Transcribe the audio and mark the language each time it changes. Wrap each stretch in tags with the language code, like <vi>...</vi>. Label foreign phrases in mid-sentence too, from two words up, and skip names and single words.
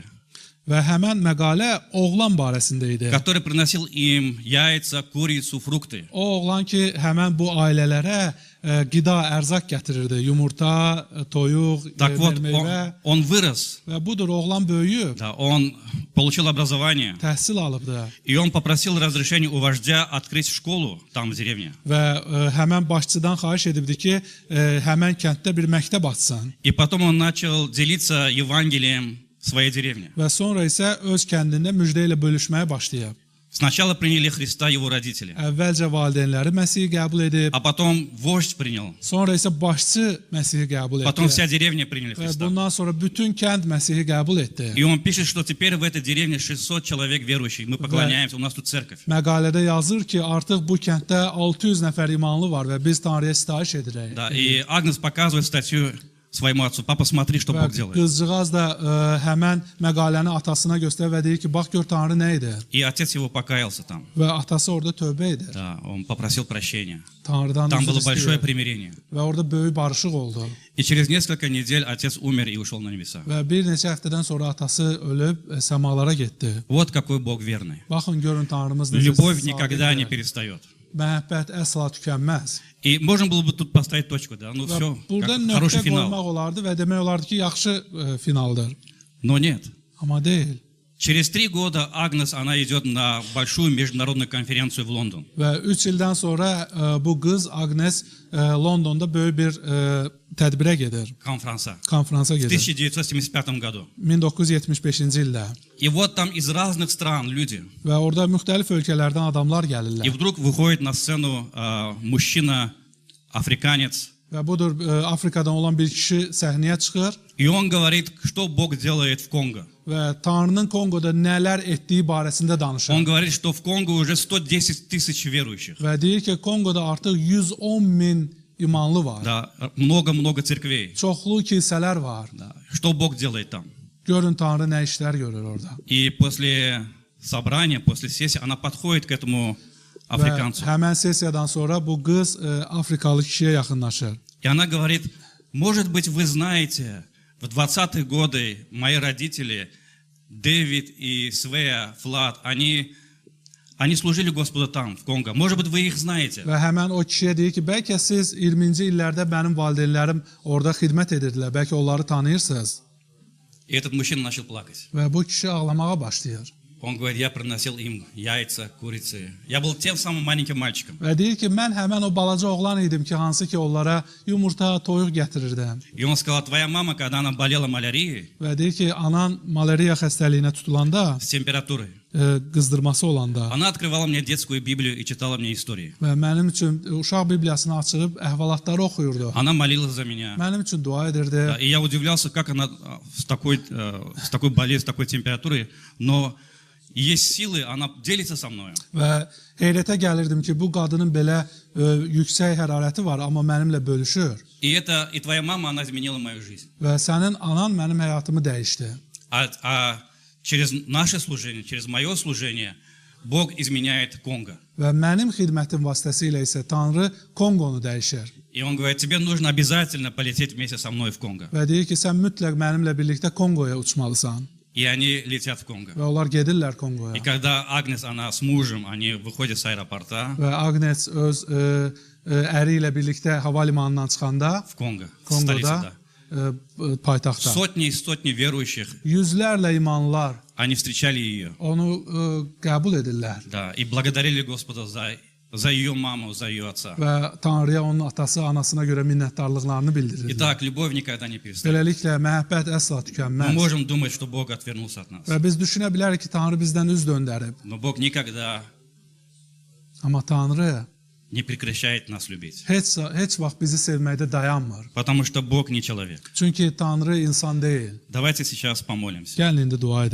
<az>Və həmən məqalə oğlan barəsində idi.</az> <ru>который приносил им яйца, курицу, фрукты.</ru> <az>O oğlan ki, həmən bu ailələrə qida, ərzaq gətirirdi. Yumurta, toyuq,</az> <ru>Так вот,</ru> <az>meyvə.</az> <ru>он vырос,</ru> <az>Və budur, oğlan böyüyüb,</az> <ru>да, он получил образование,</ru> <az>təhsil alıbdı.</az> <ru>и он попросил разрешения у вождя открыть школу там в деревне.</ru> <az>Və həmən başçıdan xahiş edibdi ki, həmən kənddə bir məktəb açsın.</az> <ru>И потом он начал делиться Евангелием в своей деревне.</ru> <az>Və sonra isə öz kəndində müjdə ilə bölüşməyə başlayıb.</az> <ru>Сначала приняли Христа его родители,</ru> <az>Əvvəlcə valideynləri Məsihi qəbul edib,</az> <ru>а потом вождь принял,</ru> <az>sonra isə başçı Məsihi qəbul</az> <ru>потом</ru> <az>etdi.</az> <ru>вся деревня приняли</ru> <az>Və</az> <ru>Христа.</ru> <az>bundan sonra bütün kənd Məsihi qəbul etdi.</az> <ru>И он пишет, что теперь в этой деревне 600 человек верующих, мы поклоняемся, у нас тут церковь.</ru> <az>Məqalədə yazır ki, artıq bu kənddə 600 nəfər imanlı var və biz Tanrıya sitayiş edirik.</az> <ru>Да, и Агнес показывает статью своему отцу, папа, смотри, что</ru> <az>Və</az> <ru>Бог делает.</ru> <az>qızcığaz da həmən məqaləni atasına göstərir və deyir ki, bax gör Tanrı nə edir.</az> <ru>И отец его покаялся там.</ru> <az>Və atası orada tövbə edir.</az> <ru>Да, он попросил прощения.</ru> <az>Tanrıdan</az> <ru>Там</ru> <az>üzr</az> <ru>было большое</ru> <az>istəyir.</az> <ru>примирение.</ru> <az>Və orada böyük barışıq oldu.</az> <ru>И через несколько недель отец умер и ушел на небеса.</ru> <az>Və bir neçə həftədən sonra atası ölüb səmalara getdi.</az> <ru>Вот какой Бог верный.</ru> <az>Baxın görün Tanrımız necə</az> <ru>Любовь никогда не</ru> <az>sadiqdir.</az> <ru>перестает.</ru> <az>Məhəbbət əsla tükənməz.</az> <ru>И можно было бы тут поставить точку, да, ну</ru> <az>Və</az> <ru>все,</ru> <az>burada</az> <ru>хороший</ru> <az>nöqtə</az> <ru>финал.</ru> <az>qoymaq olardı və demək olardı ki, yaxşı finaldır.</az> <ru>Но нет.</ru> <az>Amma deyil.</az> <ru>Через 3 года Агнес, она идет на большую международную конференцию в Лондон.</ru> <az>Və 3 ildən sonra bu qız Agnes Londonda böyük bir tədbirə gedir,</az> <ru>Конференция.</ru> <az>konfransa</az> <ru>В</ru> <az>gedir.</az> <ru>1975 году.</ru> <az>1975-ci ildə.</az> <ru>И вот там из разных стран люди.</ru> <az>Və orada müxtəlif ölkələrdən adamlar</az> <ru>И</ru> <az>gəlirlər.</az> <ru>вдруг выходит на сцену мужчина, африканец,</ru> <az>Və budur Afrikadan olan bir kişi səhnəyə çıxır</az> <ru>и он говорит, что Бог делает в Конго.</ru> <az>və Tanrının Kongoda nələr etdiyi barəsində danışır.</az> <ru>Он говорит, что в Конго уже 110 тысяч верующих.</ru> <az>Və deyir ki, Kongoda artıq 110 min imanlı var.</az> <ru>Да, много-много церквей.</ru> <az>Çoxlu kilsələr var.</az> <ru>Да. Что Бог делает там?</ru> <az>Görün Tanrı nə işlər görür orada.</az> <ru>И после собрания, после сессии, она подходит к этому</ru> <az>Və</az> <ru>африканцу.</ru> <az>həmən sessiyadan sonra bu qız Afrikalı kişiyə yaxınlaşır.</az> <ru>И она говорит, может быть, вы знаете, в 20-е годы мои родители, Дэвид и Свея Флат, они служили Господу там, в Конго. Может быть, вы их знаете.</ru> <az>Və həmən o kişiyə deyir ki, bəlkə siz 20-ci illərdə mənim valideynlərim orada xidmət edirdilər, bəlkə onları tanıyırsınız.</az> <ru>И этот мужчина начал плакать.</ru> <az>Və bu kişi ağlamağa başlayır.</az> <ru>Он говорит, я приносил им яйца, курицы. Я был тем самым маленьким мальчиком.</ru> <az>Və deyir ki, mən həmən o balaca oğlan idim ki, hansı ki onlara yumurta, toyuq gətirirdim.</az> <ru>И он сказал, твоя мама, когда она болела малярией,</ru> <az>Və deyir ki, anan malariya xəstəliyinə tutulanda</az> <ru>с температурой,</ru> <az>qızdırması olanda</az> <ru>Она открывала мне детскую Библию и читала мне истории.</ru> <az>və mənim üçün uşaq Bibliyasını açıb əhvalatları oxuyurdu.</az> <ru>Она молилась за меня.</ru> <az>Mənim üçün dua edirdi.</az> <ru>Да, и я удивлялся, как она с такой болезнью, с такой температурой, но есть силы, она делится со мной.</ru> <az>Və heyrətə gəlirdim ki, bu qadının belə yüksək hərarəti var, amma mənimlə bölüşür.</az> <ru>И твоя мама, она изменила мою жизнь.</ru> <az>Və sənin anan mənim həyatımı dəyişdi.</az> <ru>А через наше служение, через мое служение, Бог изменяет Конго.</ru> <az>Və mənim xidmətim vasitəsilə isə Tanrı Konqonu dəyişir.</az> <ru>И Он говорит, тебе нужно обязательно полететь вместе со мной в Конго.</ru> <az>Və deyir ki, sən mütləq mənimlə birlikdə Konqoya uçmalısan.</az> <ru>И они lетят в Конго.</ru> <az>Və onlar gedirlər</az> <ru>И</ru> <az>Konqoya.</az> <ru>когда Агнес, она с мужем, они выходят с аэропорта</ru> <az>Və Agnes öz əri ilə birlikdə hava limanından çıxanda</az> <ru>в Конго, столице,</ru> <az>Konqoda</az> <ru>да.</ru> <az>paytaxtda</az> <ru>Сотни и сотни верующих,</ru> <az>yüzlərlə imanlılar</az> <ru>они встречали ее,</ru> <az>onu qəbul edirlər</az> <ru>да, и благодарили Господа за ее маму, за ее отца.</ru> <az>və Tanrıya onun atası, anasına görə minnətdarlıqlarını bildirirlər.</az> <ru>Итак, любовь никогда не перестает.</ru> <az>Beləliklə məhəbbət əsla</az> <ru>Мы</ru> <az>tükənməz.</az> <ru>можем думать, что Бог отвернулся от нас,</ru> <az>Və biz düşünə bilərik ki, Tanrı bizdən üz döndərib.</az> <ru>но Бог никогда</ru> <az>Amma Tanrı</az> <ru>не прекращает нас любить,</ru> <az>heç vaxt bizi sevməkdə dayanmır.</az> <ru>потому что Бог не человек.</ru> <az>Çünki Tanrı insan deyil.</az> <ru>Давайте сейчас помолимся.</ru> <az>Gəlin indi dua edək.</az>